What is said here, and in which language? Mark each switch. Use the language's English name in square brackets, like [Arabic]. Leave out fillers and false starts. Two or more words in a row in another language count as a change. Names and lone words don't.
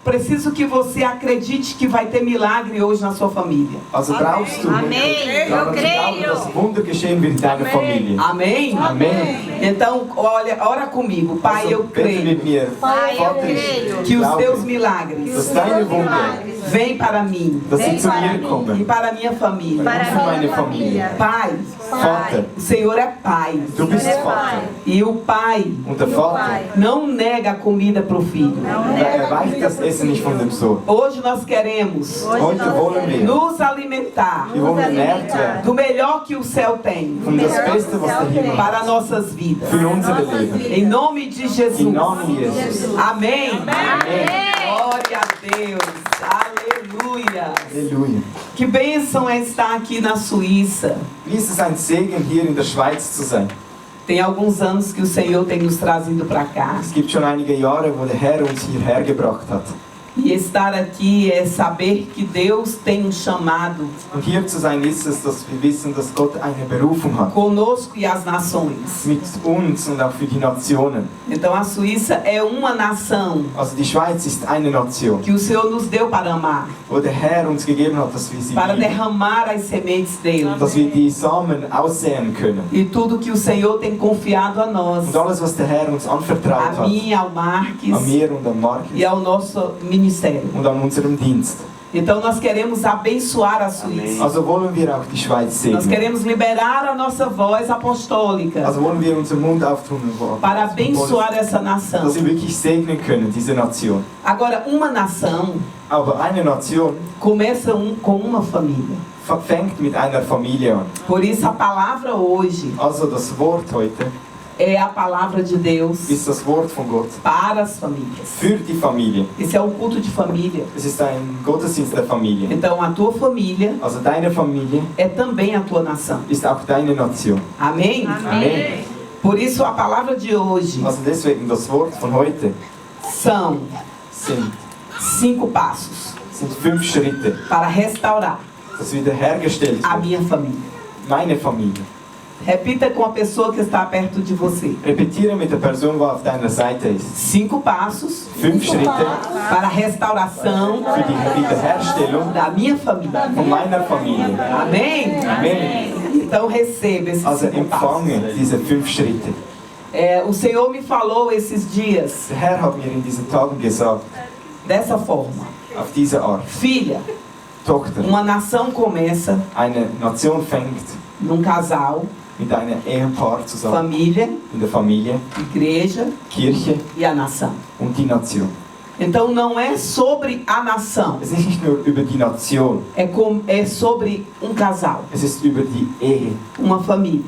[Portuguese] preciso que você acredite que vai ter milagre hoje na sua família. [German] Also brauchst du [Portuguese] Amém. [German] daran zu glauben, dass Wunder geschehen wird in deiner Familie. [Portuguese] Amém? Amém. Então, olha, ora comigo. Pai, eu [German] Also bete [Portuguese] creio [German] mit mir. [Portuguese] Pai, eu [German] Vater, [Portuguese] creio que os [German] glaube, [Portuguese] teus milagres [German] dass deine Wunder, [Portuguese] vêm para mim [German] dass sie zu mir [Portuguese] e [German] kommen. [Portuguese] para a minha família. para [German] Für meine [Portuguese] minha [German] Familie. [Portuguese] família. Pai, [German] Vater, [Portuguese] o Senhor é Pai. [German] du bist Vater. [Portuguese] E o Pai [German] Und der Vater, [Portuguese] não nega a comida para o filho. [German] er weicht das Essen nicht von dem Sohn. [Portuguese] Hoje nós queremos [German] Heute wollen wir, [Portuguese] nos alimentar [German] wir wollen ernährt werden [Portuguese] do melhor que o céu tem [German] von das Beste, was der Himmel [Portuguese] para [German] hat, [Portuguese] nossas vidas. [German] für unsere Leben. [Portuguese] Em nome de Jesus. [German] Im Namen Jesus. [Portuguese] Amém. [German] Amen. [Portuguese] Glória a Deus. Aleluia. [German] Halleluja. [Portuguese] Que bênção é estar aqui na Suíça. [German] Wie ist es ein Segen, hier in der Schweiz zu sein? [Portuguese] Tem alguns anos que o Senhor tem nos trazido para cá. [German] Es gibt schon einige Jahre, wo der Herr uns hierher gebracht hat. [Portuguese] E estar aqui é saber que Deus tem um chamado [German] Und hier zu sein ist es, dass wir wissen, dass Gott eine Berufung hat. [Portuguese] conosco e as nações. [German] Mit uns und auch für die Nationen. [Portuguese] Então a Suíça é uma nação [German] Also die Schweiz ist eine Nation, [Portuguese] que o Senhor nos deu para amar, [German] wo der Herr uns gegeben hat, dass wir sie [Portuguese] para [German] lieben, [Portuguese] derramar as sementes dele. [German] dass wir die Samen aussäen können. [Portuguese] E tudo que o Senhor tem confiado a nós, [German] Und alles, was der Herr uns anvertraut [Portuguese] a [German] hat, [Portuguese] mim, ao [German] an [Portuguese] Marques [German] mir und an [Portuguese] e [German] Markus [Portuguese] ao nosso ministério. [German] und an unserem Dienst. [Portuguese] Então nós queremos abençoar a Suíça. [German] Also wollen wir auch die Schweiz [Portuguese] Nós [German] segnen. [Portuguese] queremos liberar a nossa voz apostólica [German] Also wollen wir unseren Mund auftun, [Portuguese] para abençoar essa nação. [German] dass wir wirklich segnen können, diese Nation. [Portuguese] Agora, uma nação [German] Aber eine Nation [Portuguese] começa com uma família. [German] fängt mit einer Familie an. [Portuguese] Por isso a palavra hoje [German] Also das Wort heute [Portuguese] é a palavra de Deus [German] ist das Wort von Gott [Portuguese] para as famílias. [German] für die Familie. [Portuguese] Esse é um culto de família. [German] Es ist ein Gottesdienst der Familie. [Portuguese] Então a tua família [German] Also deine Familie [Portuguese] é também a tua nação. [German] ist auch deine Nation. [Portuguese] Amém? [German] Amen. [Portuguese] Por isso a palavra de hoje [German] Also deswegen das Wort von heute [Portuguese] são [German] sind [Portuguese] 5 passos [German] 5 Schritte, [Portuguese] para restaurar [German] dass wiederhergestellt [Portuguese] a [German] wird. [Portuguese] minha família. [German] Meine Familie. [Portuguese] Repita com a pessoa que está perto de você. [German] Repetiere mit der Person, die auf deiner Seite ist. [Portuguese] 5 passos [German] 5 Schritte [Portuguese] para a restauração [German] für die Wiederherstellung [Portuguese] da minha família. [German] von meiner Familie. [Portuguese] Amém? [German] Amen. [Portuguese] Então receba esses [German] Also [Portuguese] 5 passos. [German] empfange diese 5 Schritte. [Portuguese] O Senhor me falou esses dias [German] Der Herr hat mir in diesen Tagen gesagt, [Portuguese] dessa forma: [German] auf diese Art, [Portuguese] filha, [German] Tochter, [Portuguese] uma nação começa [German] eine Nation fängt [Portuguese] num casal, [German] mit einem Ehepaar zusammen, [Portuguese] família, [German] in der Familie, [Portuguese] igreja [German] Kirche [Portuguese] e a nação. [German] und die Nation. [Portuguese] Então não é sobre a nação, [German] Es ist nicht nur über die Nation, [Portuguese] é sobre um casal, [German] es ist über die Ehe, [Portuguese] uma família,